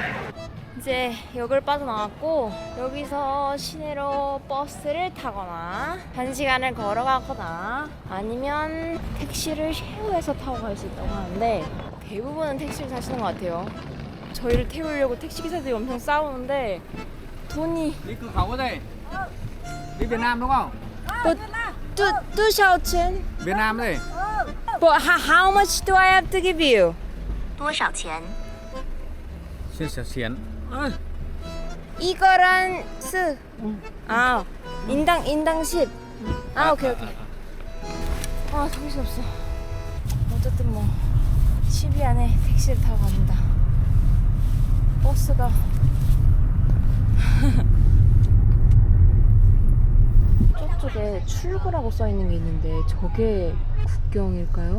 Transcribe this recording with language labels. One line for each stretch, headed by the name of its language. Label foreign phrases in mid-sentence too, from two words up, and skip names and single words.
Korean: 이제 역을 빠져나왔고 여기서 시내로 버스를 타거나 1시간을 걸어가거나 아니면 택시를 쉐어해서 타고 갈 수 있다고 하는데 대부분은 택시를 타시는 것 같아요. 저희를 태우려고 택시기사들이 엄청 싸우는데 돈이
Vietnamese: Đi cửa khẩu ở đây. Đi Việt Nam đúng không?
Chinese: 多少钱
Vietnamese: Việt Nam đây.
English: But how much do I have to give you?
Chinese: 多少钱？ Xin xỉn xỉn.
Korean: 이거랑 아 인당 10. 아 오케이. 아 정신없어. 어쨌든 뭐 10위 안에 택시를 타고 갑니다. 버스가 저쪽에 출구라고 써있는 게 있는데 저게 국경일까요?